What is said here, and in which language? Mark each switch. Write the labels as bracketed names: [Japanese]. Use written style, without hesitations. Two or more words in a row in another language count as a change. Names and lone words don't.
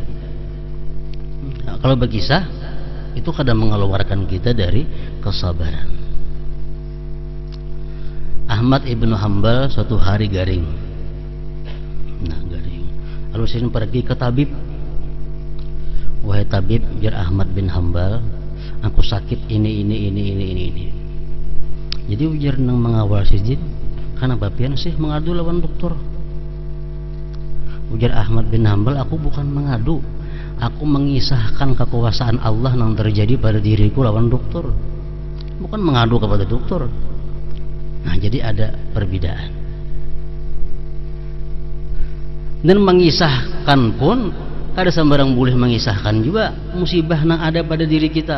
[Indonesian] Nah, kalau berkisah itu kadang mengeluarkan kita dari kesabaran. [Banjar] Ahmad ibnu Hanbal suatu hari garing. Nah garing. [Indonesian] Lalu saya pergi ke tabib. Wahai tabib, biar Ahmad bin Hanbal, aku sakit ini. [Banjar] Jadi ujar nang mengawal sijin, kenapa pian sih mengadu lawan dokter? Ujar Ahmad bin Hanbal, [Indonesian] aku bukan mengadu, aku mengisahkan kekuasaan Allah yang terjadi pada diriku lawan dokter, bukan mengadu kepada dokter. Nah jadi ada perbedaan. Dan mengisahkan pun kada sembarang boleh mengisahkan juga musibah yang ada pada diri kita.